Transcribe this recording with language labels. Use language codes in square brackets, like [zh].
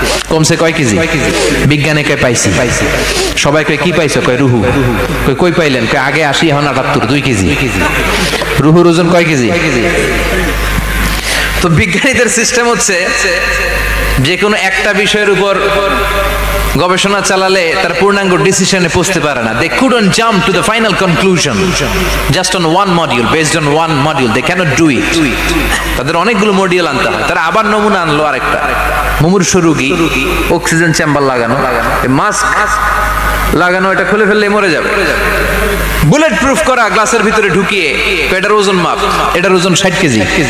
[bn] কমছে কয় কেজি? বিজ্ঞানে কয় পাইছি। সবাই কয় কি পাইছো? কয় রুহু। কই পাইলেন? কয় আগে 80, এখন 78, 2 কেজি। রুহুর ওজন কয় কেজি? তো বিজ্ঞানীদের সিস্টেম হচ্ছে যে কোনো একটা বিষয়ের উপর গবেষণা চালালে তার পূর্ণাঙ্গ ডিসিশনে পৌঁছতে পারে না। [en] They couldn't jump to the final conclusion just on one module, based on one module. They cannot do it. [bn] তাদের অনেকগুলো মডিউল আনতে হয়। তারা আবার নমুনা আনলো আরেকটা। মুমূর্ষ রোগী, অক্সিজেন চেম্বার লাগানো, মাস্ক লাগানো, এটা খুলে ফেললে মরে যাবে। বুলেট প্রুফ করা গ্লাসের ভিতরে ঢুকিয়ে, এটার ওজন মাপ, এটার ওজন 60 কেজি।